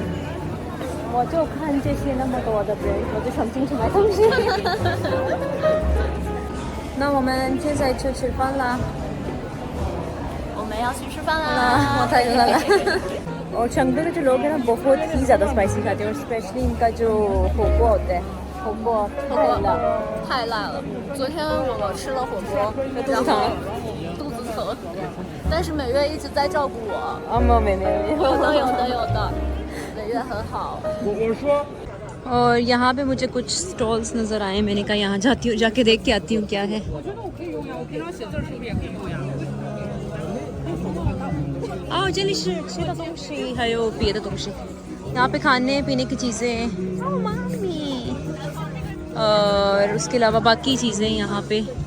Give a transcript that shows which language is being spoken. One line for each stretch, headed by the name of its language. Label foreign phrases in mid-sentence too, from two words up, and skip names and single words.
Chinese: 我就看这些那么多的 brand， 我就想进去买东西。那我们现在去吃饭啦。我们要去吃饭啦。我太饿了。
Hindi: और चंगदू के जो लोग हैं ना बहुत ही ज़्यादा स्पाइसी खाते हैं, और स्पेशली इनका जो होगो होता है, होगो
Chinese: 太辣了！昨天我吃了火锅，然后肚子疼，但是美月一直在照顾我。没。有的，美月很好。
Hindi: और यहाँ पे मुझे कुछ स्टॉल्स नज़र आए, मैंने कहा यहाँ जाती हूँ, जाके देख के आती हूँ क्या है।
Chinese: 这里是吃的东西还有别的东西，
Hindi: यहाँ पे खाने पीने की चीज़ें और उसके अलावा बाकी चीज़ें यहाँ पे।